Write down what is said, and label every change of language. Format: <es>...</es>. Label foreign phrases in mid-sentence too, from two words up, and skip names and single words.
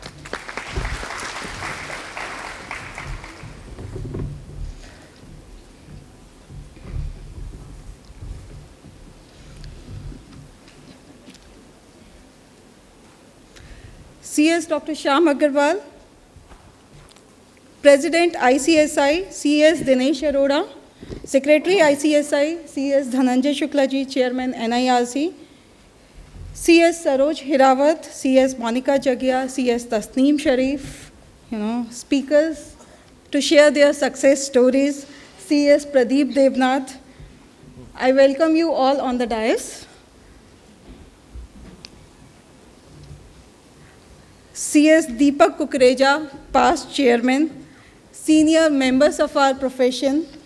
<en>CS Dr. Shyam Agarwal, President ICSI, CS Dinesh Arora, Secretary ICSI, CS Dhananjay Shukla ji, Chairman NIRC, CS Saroj Hirawat, CS Monica Jagia, CS Tasneem Sharif, speakers to share their success stories, CS Pradeep Devnath. I welcome you all on the dais. CS Deepak Kukreja, past chairman, senior members of our profession.</en>